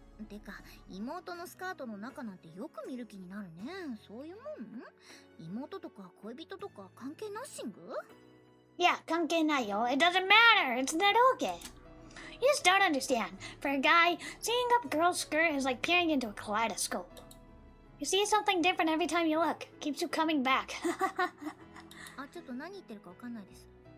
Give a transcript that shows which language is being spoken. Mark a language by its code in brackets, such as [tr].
[ja] てか、妹のスカートの中なんてよく見る気になるね。そういうもん？妹とか恋人とか関係ナッシング？ [en] Yeah, [ja] 関係ないよ. [en] It doesn't matter. It's not okay. You just don't understand. For a guy, seeing up a girl's skirt is like peering into a kaleidoscope. You see something different every time you look. Keeps you coming back. [ja] あ、ちょっと何言ってるかわかんないです。